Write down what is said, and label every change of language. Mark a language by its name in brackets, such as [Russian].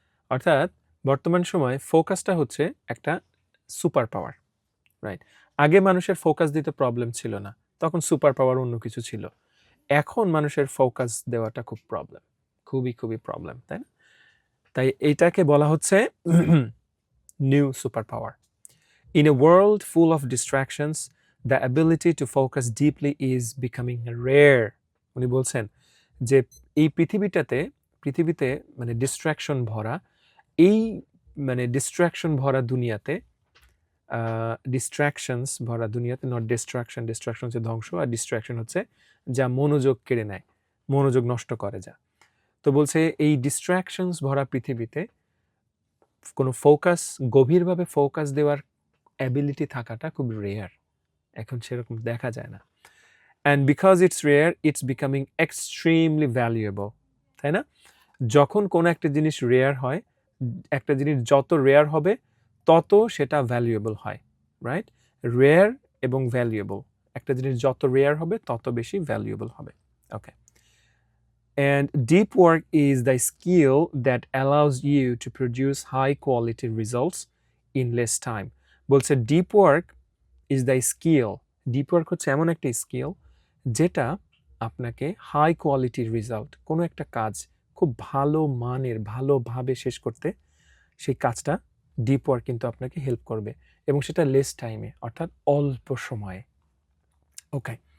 [Bangla] অর্থাৎ বর্তমান সময়ে ফোকাসটা হচ্ছে একটা সুপার পাওয়ার, রাইট? আগে মানুষের ফোকাস দিতে প্রবলেম ছিল না, তখন সুপার পাওয়ার অন্য কিছু ছিল। এখন মানুষের ফোকাস দেওয়াটা খুব প্রবলেম, খুবই খুবই প্রবলেম, তাই না? তাই এইটাকে বলা হচ্ছে new super power. [English] In a world full of distractions, the ability to focus deeply is becoming rare. [Bangla] উনি বলছেন যে এই পৃথিবীতে মানে ডিস্ট্রাকশন ভরা, এই মানে ডিস্ট্রাকশন ভরা দুনিয়াতে, ডিস্ট্রাকশনস ভরা দুনিয়াতে, নট ডিস্ট্রাকশন। ডিস্ট্রাকশন হচ্ছে ধ্বংস, আর ডিস্ট্রাকশন হচ্ছে যা মনোযোগ কেড়ে নেয়, মনোযোগ নষ্ট করে যা। তো বলছে এই ডিস্ট্রাকশনস ভরা পৃথিবীতে কোনো ফোকাস, গভীরভাবে ফোকাস দেওয়ার অ্যাবিলিটি থাকাটা খুব রেয়ার, এখন সেরকম দেখা যায় না। [English] and because it's rare, it's becoming extremely valuable, [Bangla] তাই না? যখন কোনো একটা জিনিস রেয়ার হয়, একটা জিনিস যত রেয়ার হবে তত সেটা ভ্যালুয়েবল হয়, রাইট? রেয়ার এবং ভ্যালুয়েবল, একটা জিনিস যত রেয়ার হবে তত বেশি ভ্যালুয়েবল হবে। ওকে। [English] And deep work is the skill that allows you to produce high quality results in less time. [Bangla] বলছে [English] Deep work is the skill. [Bangla] Deep work হচ্ছে এমন একটা স্কিল যেটা আপনাকে হাই কোয়ালিটির রেজাল্ট, কোনো একটা কাজ খুব ভালো মানের, ভালোভাবে শেষ করতে, সেই কাজটা ডিপ ওয়ার্ক কিন্তু আপনাকে হেল্প করবে এবং সেটা লেস টাইমে, অর্থাৎ অল্প সময়ে। ওকে।